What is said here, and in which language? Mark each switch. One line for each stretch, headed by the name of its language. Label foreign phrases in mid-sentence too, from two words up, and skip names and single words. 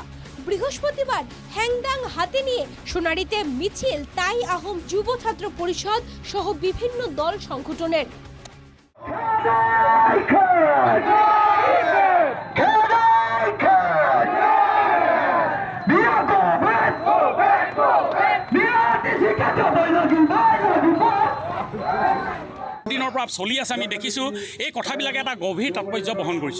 Bangla: বৃহস্পতিবার হ্যাংদাং হাতে নিয়ে সোনারীতে মিছিল তাই আহোম যুব ছাত্র পরিষদ সহ বিভিন্ন দল সংগঠনের।
Assamese: দিনৰ পৰা চলি আছে আমি দেখিছোঁ এই কথাবিলাকে এটা গভীৰ তাৎপৰ্য বহন কৰিছে।